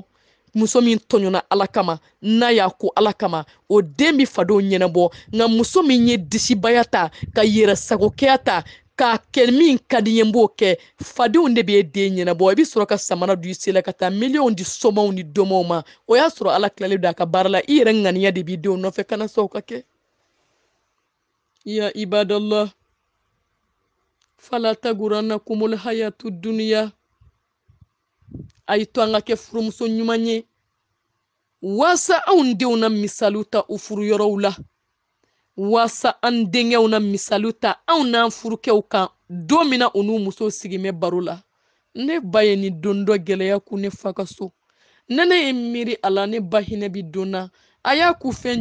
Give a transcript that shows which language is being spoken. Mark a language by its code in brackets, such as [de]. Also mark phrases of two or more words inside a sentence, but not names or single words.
[bm] muso min tɔɲɔna ala kama n'a y'a ko ala kama o den bi fadenw ɲɛnabɔ nka muso min ye disibaya ta ka yɛrɛ sagokɛya ta k'a kɛ min ka di ye n b'o kɛ fadenw de b'e den ɲɛnabɔ i bi sɔrɔ ka samara don i sen la ka taa miliyɔnw di sɔmaw ni dɔmɔw ma o y'a sɔrɔ ala tilalen don a ka baara la i yɛrɛ ŋaniya de b'i denw nɔfɛ kana sɔn o ka kɛ [ar] يا عباد الله فلا تغرنكم الحياة الدنيا [bm] a y'i to an ka kɛ furumuso ɲuman ye waasa anw denw na misaliw ta u furuyɔrɔw la waasa an denkɛw na misaliw ta anw n'an furukɛw kan don min na u n'u musow sigimɛ baro la ne ba ye ni don dɔ gɛlɛya ku ne fa ka so ne ye miiri a la ne ba hinɛ bi don na a y'a ku fɛn